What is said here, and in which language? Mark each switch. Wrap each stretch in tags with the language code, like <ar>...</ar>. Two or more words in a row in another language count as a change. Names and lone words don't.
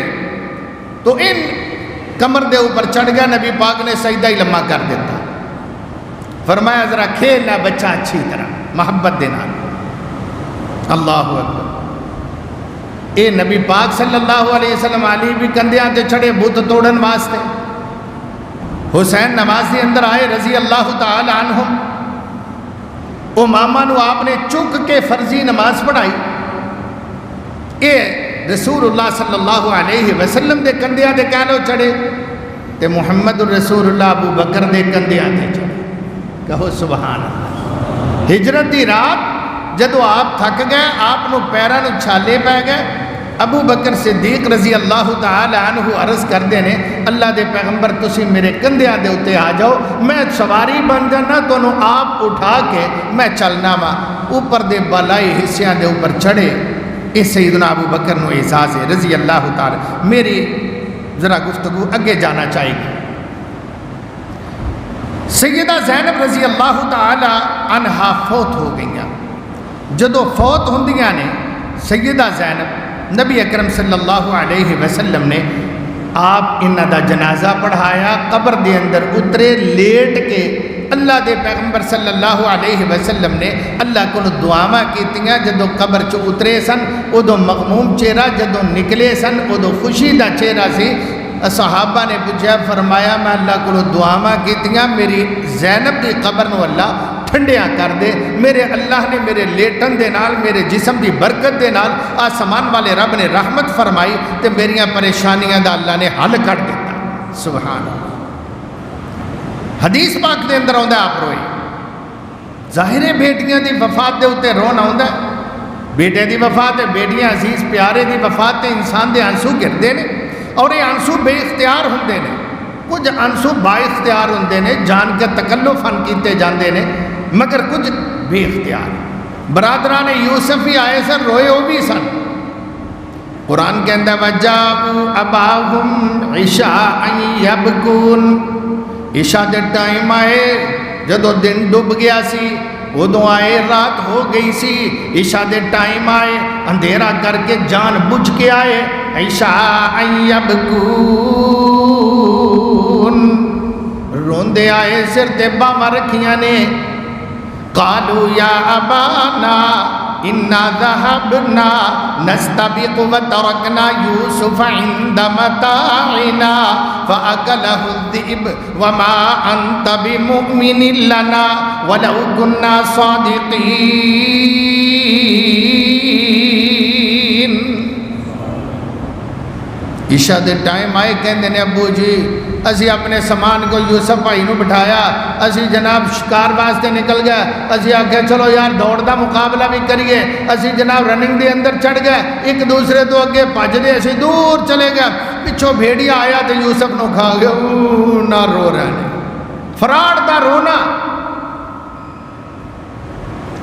<pa>تو ان کمر دے اوپر چڑھ گیا، نبی پاک نے سجدہ ہی لمحہ کر دیتا، فرمایا ذرا کھیلنا بچہ اچھی طرح محبت دے نال۔</pa> <ar>اللہ اکبر۔</ar> <pa>اے نبی پاک</pa> <ar>صلی اللہ علیہ وسلم</ar> <pa>علی بھی کندیاں تے چڑھے بت توڑن واسطے، حسین نماز دے اندر آئے</pa> <ar>رضی اللہ تعالی عنہم،</ar> <pa>امامہ نو آپ نے چک کے فرضی نماز پڑھائی۔ اے رسول اللہ</pa> <ar>صلی اللہ علیہ وسلم</ar> <pa>دے کندیاں دے کہہ لو چڑھے تے</pa> <ar>محمد الرسول اللہ</ar> <pa>ابو بکر دے کندیاں دے چڑھے، کہو</pa> <ar>سبحان اللہ۔</ar> <pa>ہجرت دی رات جدو آپ تھک گئے، آپ نو پیرا نو چھالے پہ گئے، ابو بکر صدیق</pa> <ar>رضی اللہ تعالی عنہ</ar> <pa>عرض کردے نے اللہ دے پیغمبر تسی میرے کندھیاں دے اتے آ جاؤ، میں سواری بن جانا تو آپ اٹھا کے میں چلنا وا۔ اوپر دے بالائی حصیاں دے اوپر چڑھے، اس سیدنا ابو بکر نو احساس ہے</pa> <ar>رضی اللہ تعالی۔</ar> <pa>میری ذرا گفتگو اگے جانا چاہیے گی۔ سیدہ زینب</pa> <ar>رضی اللہ تعالی عنہا</ar> <pa>فوت ہو گئیاں۔ جدو فوت ہوندیاں نے سیدہ زینب، نبی اکرم</pa> <ar>صلی اللہ علیہ وسلم</ar> <pa>نے آپ انہاں دا جنازہ پڑھایا، قبر دے اندر اترے لیٹ کے، اللہ دے پیغمبر</pa> <ar>صلی اللہ علیہ وسلم</ar> <pa>نے اللہ کو دعاواں کیتیاں، جدو قبر چ اترے سن ادو مغموم چہرہ، جدو نکلے سن ادو خوشی دا چہرہ سی۔ صحابہ نے پوچھا، فرمایا میں اللہ کو دعاواں کیتیاں میری زینب دی قبر نو اللہ ٹھنڈیاں کر دے، میرے اللہ نے میرے لیٹن دے نال، میرے جسم دی برکت دے نال آسمان والے رب نے رحمت فرمائی تے میریاں پریشانیاں دا اللہ نے حل کر دیتا۔</pa> <ar>سبحان اللہ۔</ar> <pa>حدیث پاک دے اندر آندا آپ روئے، ظاہر ہے بیٹیاں دی وفات دے اتے رون آندا ہے، بیٹے دی وفات ہے، بیٹیاں عزیز پیارے دی وفات تے انسان دے آنسو گردے نے، اور یہ آنسو بے اختیار ہوندے نے، کچھ آنسو با اختیار ہوندے نے، جان کے تکلف فن کیتے جاندے نے، مگر کچھ بے اختیار۔ برادران یوسف ہی آئے سن، روئے وہ بھی سن۔</pa> <ur>قرآن کے اندر</ur> <ar>وَجَاءُوا أَبَاهُمْ عِشَاءً يَبْكُونَ،</ar> <pa>عشاء دے ٹائم آئے، جدو دن ڈوب گیا سی ادو آئے، رات ہو گئی سی، عشاء دے ٹائم آئے، اندھیرا کر کے جان بجھ کے آئے،</pa> <ar>عشاء یبکون،</ar> <pa>روندے آئے، سر تے باواں رکھیاں نے۔</pa> <ar>قالوا یا ابانا انا ذهبنا نستبق وتركنا يوسف عند متاعنا فأكله الذئب وما أنت بمؤمن لنا ولو كنا صادقين۔</ar> <pa>عشاء دے ٹائم آئے، کہندے نے ابو جی اسی اپنے سامان کو یوسف بھائی نو بٹھایا، اسی جناب شکار واسطے نکل گئے، اسی آگے چلو یار دوڑ دا مقابلہ بھی کریے، اسی جناب رننگ دے اندر چڑھ گئے، ایک دوسرے تو اگے بھج دے، اسی دور چلے گئے، پچھو بھیڑیا آیا تو یوسف نو کھا گیا، نہ رو رہے ہیں، فراڈ دا رونا۔</pa>